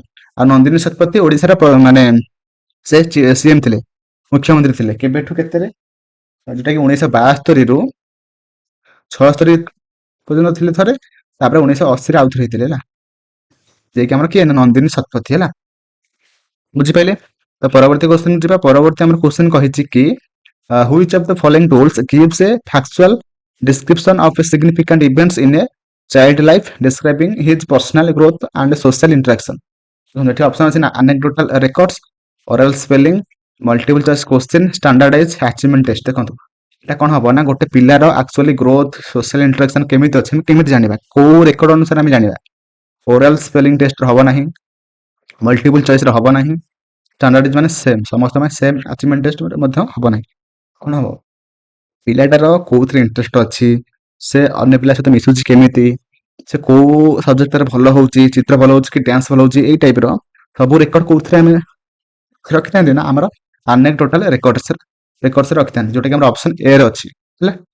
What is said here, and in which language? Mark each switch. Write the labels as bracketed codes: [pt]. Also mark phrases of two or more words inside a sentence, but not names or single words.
[or] ଆଉ ନନ୍ଦିନୀ ଶତପଥୀ ଓଡ଼ିଶାର ମାନେ ସେ ସିଏମ ଥିଲେ, ମୁଖ୍ୟମନ୍ତ୍ରୀ ଥିଲେ କେବେଠୁ କେତେରେ, ଯୋଉଟା କି 1972 ରୁ 76 ପର୍ଯ୍ୟନ୍ତ ଥିଲେ ଥରେ, ତାପରେ 1980 ରେ ଆଉଥରେ ହେଇଥିଲେ ହେଲା, ଯାଇକି ଆମର କିଏ ନନ୍ଦିନୀ ଶତପଥୀ ହେଲା। ବୁଝିପାରିଲେ। ତ ପରବର୍ତ୍ତୀ କ୍ୱେଶ୍ଚନ ଯିବା। ପରବର୍ତ୍ତୀ ଆମର କ୍ୱେଶ୍ଚନ କହିଛି କି [en] which of the following rules gives a factual description of a significant events in a child life describing his personal growth and social interaction। [or] ଏଠି ଅପସନ ଅଛି ନା [en] anecdotal records, oral spelling, multiple choice question, standardized achievement test। [or] ଦେଖନ୍ତୁ এটা କଣ ହବ ନା ଗୋଟେ ପିଲାର [en] actually growth, social interaction [or] କେମିତି ଅଛି ଆମେ କେମିତି ଜାଣିବା, କୋଉ ରେକର୍ଡ ଅନୁସାରେ ଆମେ ଜାଣିବା, [en] oral spelling test [or] ହବ ନାହିଁ, [en] multiple choicere [or] ହବ ନାହିଁ, ଷ୍ଟାଣ୍ଡାର୍ଡ ମାନେ ସେମ୍ ସମସ୍ତ ପାଇଁ [en] same achievement test [or] ମଧ୍ୟ ହବ ନାହିଁ। କଣ ହବ, ପିଲାଟାର କୋଉଥିରେ ଇଣ୍ଟରେଷ୍ଟ ଅଛି, ସେ ଅନ୍ୟ ପିଲା ସହିତ ମିଶୁଛି କେମିତି, ସେ କୋଉ ସବଜେକ୍ଟରେ ଭଲ ହଉଛି, ଚିତ୍ର ଭଲ ହଉଛି କି ଡ୍ୟାନ୍ସ ଭଲ ହଉଛି, ଏଇ ଟାଇପର ସବୁ ରେକର୍ଡ କୋଉଥିରେ ଆମେ ରଖିଥାନ୍ତି ନା ଆମର [en] anecdotal recordsre [or] ରଖିଥାନ୍ତି, ଯୋଉଟା କି ଆମର ଅପସନ ଏ ରେ ଅଛି ହେଲା।